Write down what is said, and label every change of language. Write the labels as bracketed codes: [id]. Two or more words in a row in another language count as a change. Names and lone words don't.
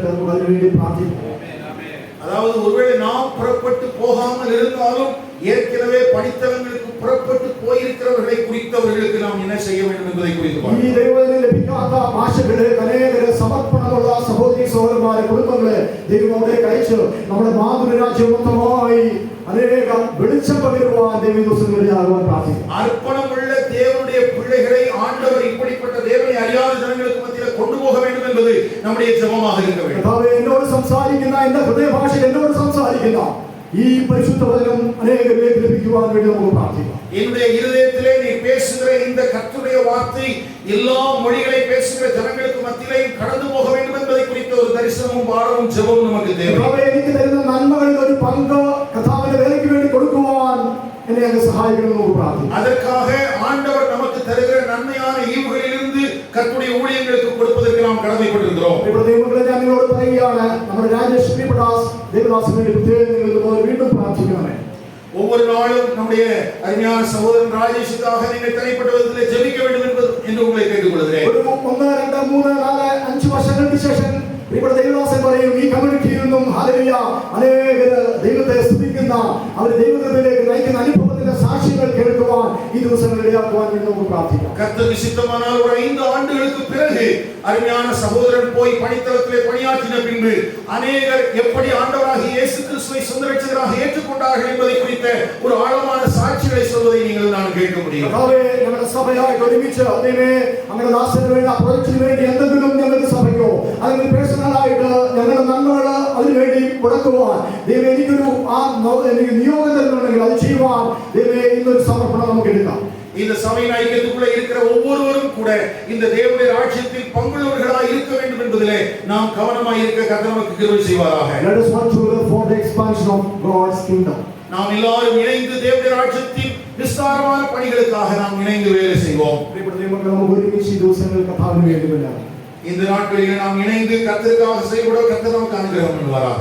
[ml] നമുക്ക് അതിനുവേണ്ടി പ്രാർത്ഥിക്കുന്നു. [ta] அதாவது ஒருவேளை நாம் புறப்பட்டு போகாமல் இருந்தாலும் ஏற்கனவே படித்தவங்களுக்கு புறப்பட்டு போயிருக்கிறவர்களை குறித்தவர்களுக்கு நாம் என்ன செய்ய வேண்டும் என்பதை குறித்து பார்ப்போம். [ml] ഈ ദൈവവേലയിൽ ലഭിക്കാത്ത ഭാഷകളെ അനേകരെ സമർപ്പണമുള്ള സഹോദരി സഹോദരന്മാരെ കുടുംബങ്ങളെ ദൈവം അവിടേക്ക് അയച്ച് നമ്മുടെ മാതൃരാജ്യം മൊത്തമായി അനേകം വെളിച്ചം പകരുവാൻ ദൈവ ദിവസങ്ങളിൽ ആകുവാൻ പ്രാർത്ഥിക്കും. [ta] அர்ப்பணமுள்ள தேவனுடைய பிள்ளைகளை ஆண்டவர் இப்படிப்பட்ட தேவனை அறியாத ஜனங்களுக்கு மத்தியில் கொண்டு போக வேண்டும் என்பது நம்முடைய ஜெபமாக இருக்க வேண்டும். [ml] കർത്താവേ, എന്നോട് സംസാരിക്കുന്ന എന്റെ ഹൃദയഭാഷയിൽ എന്നോട് സംസാരിക്കുന്ന ഈ പരിശുദ്ധ വചനം അനേകരിലേക്ക് ലഭിക്കുവാൻ വേണ്ടി നമുക്ക് പ്രാർത്ഥിക്കാം. [ta] என்னுடைய இருதயத்திலே நீ பேசுகிற இந்த கர்த்தருடைய வார்த்தை எல்லா மொழிகளை பேசுகிற ஜனங்களுக்கு மத்தியிலேயும் கடந்து போக வேண்டும் என்பதை குறித்த ஒரு தரிசனமும் பாரமும் ஜெபமும் நமக்கு தேவை. [ml] കർത്താവേ, എനിക്ക് തരുന്ന നന്മകളിൽ ഒരു പങ്ക് കർത്താവിന്റെ വേലയ്ക്ക് വേണ്ടി കൊടുക്കുവാൻ എന്നെ അങ്ങ് സഹായിക്കണം നമുക്ക് പ്രാർത്ഥിക്കാം. [ta] அதற்காக ஆண்டவர் நமக்கு தருகிற நன்மையான ஈவுகளிலிருந்து கர்த்தருடைய ஊழியங்களுக்கு கொடுப்பதற்கு நாம் கடமைப்பட்டிருக்கிறோம். [ml] ഇവിടെ ദൈവങ്ങളെ ഞാൻ നിങ്ങളോട് പറയുകയാണ്, നമ്മുടെ രാജേഷ് ദേവദാസിന് വേണ്ടി പ്രത്യേകം നിങ്ങൾ വീണ്ടും പ്രാർത്ഥിക്കണമേ. [ta] ஒவ்வொரு நாளும் நம்முடைய அருமையான சகோதரன் ராஜேஷுக்காக நீங்கள் தனிப்பட்ட விதத்தில் ஜெபிக்க வேண்டும் என்று உங்களை கேட்டுக்கொள்கிறேன். [ml] ഒരു 1 2 3 4 5 വർഷങ്ങൾക്ക് ശേഷം ഇവിടെ ദൈവദാസൻ പറയും, ഈ കമ്മ്യൂണിറ്റിയിൽ നിന്നും ഹല്ലേലൂയ അനേകര് ദൈവത്തെ സ്തുതിക്കുന്ന, അവർ ദൈവകൃപയിലേക്ക് നയിക്കുന്ന അനുഭവത്തിന്റെ സാക്ഷ്യങ്ങൾ കേൾക്കുവാൻ ഈ ദിവസങ്ങൾ ഇടയാക്കുവാൻ വേണ്ടി നമുക്ക് പ്രാർത്ഥിക്കാം. [ta] கர்த்தருக்கு சித்தமானால் ஒரு 5 ஆண்டுகளுக்கு பிறகு அருமையான சகோதரன் போய் பணித்தளத்திலே பணியாற்றின பின்பு அநேகர் எப்படி ஆண்டவராகிய இயேசு கிறிஸ்துவை சொந்த இரட்சகராக ஏற்றுக்கொண்டார்கள் என்பதை குறித்த ஒரு ஆழமான சாட்சிகளை சொல்வதை நீங்கள் நான் கேட்க முடியும். [ml] കർത്താവേ, ഞങ്ങളുടെ സഭയായിട്ട് ഒരുമിച്ച് ദൈവമേ അങ്ങയുടെ ദാസന് വേണ്ടി ആ പ്രൊജക്റ്റിന് വേണ്ടി എന്തെങ്കിലും ഞങ്ങൾക്ക് സഭയ്ക്കോ അല്ലെങ്കിൽ പേഴ്സണലായിട്ട് ഞങ്ങളുടെ നന്മകൾ അതിനുവേണ്ടി മുടക്കുവാൻ ദൈവമേ എനിക്ക് നിയോഗം തരുന്നുണ്ടെങ്കിൽ അത് ചെയ്യുവാൻ ദൈവമേ ഇന്നൊരു സമർപ്പണം നമുക്ക് എടുക്കാം. [ta] இந்த சபையின் ஐக்கியத்துக்குள்ள இருக்கிற ஒவ்வொருவரும் கூட இந்த தேவனுடைய ராஜ்யத்தில் பங்குள்ளவர்களாய் இருக்க வேண்டும் என்பதிலே நாம் கவனமாய் இருக்க கர்த்தர் நமக்கு கிருபை செய்வாராக. [en] Let us work together for the expansion of God's kingdom. [ta] நாம் எல்லாரும் இணைந்து தேவனுடைய ராஜ்யத்தின் விஸ்தாரமான பணிகளுக்காக நாம் இணைந்து வேலை செய்வோம். [ml] പ്രിയപ്പെട്ട ദൈവമക്കളെ, നമുക്ക് ഒരുമിച്ച് ഈ ദിവസങ്ങൾ കർത്താവിന് വേണ്ടിയല്ല, [ta] இந்த நாட்களில் நாம் இணைந்து கர்த்தருக்காக செயல்பட கர்த்தர் நமக்கு அனுகிரகம் பண்ணுவாராக.